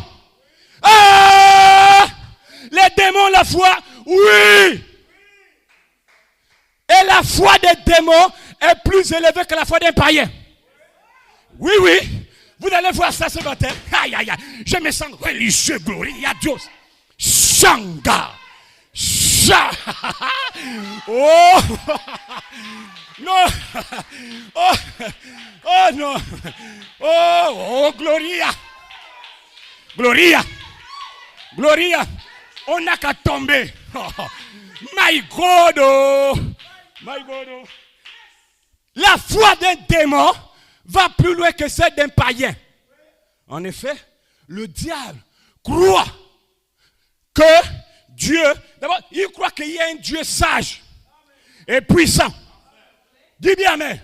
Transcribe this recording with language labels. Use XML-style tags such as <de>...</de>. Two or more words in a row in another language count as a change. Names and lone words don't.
<fr>Ah! Les démons, la foi, oui. Et la foi des démons est plus élevée que la foi d'un païen. Oui, oui. Vous allez voir ça ce matin. Aïe, aïe, aïe. Je me sens religieux,</fr> <es>gloria a Dios. Shanga.</es> <fr>Oh. Non. Oh. Oh non. Oh, gloria. Gloria. Gloria. On n'a qu'à tomber.</fr> <en>My God. Oh. My God. Oh.</en> <fr>La foi d'un démon va plus loin que celle d'un païen. En effet, le diable croit que Dieu, d'abord, il croit qu'il y a un Dieu sage et puissant. Dis bien amen.</fr>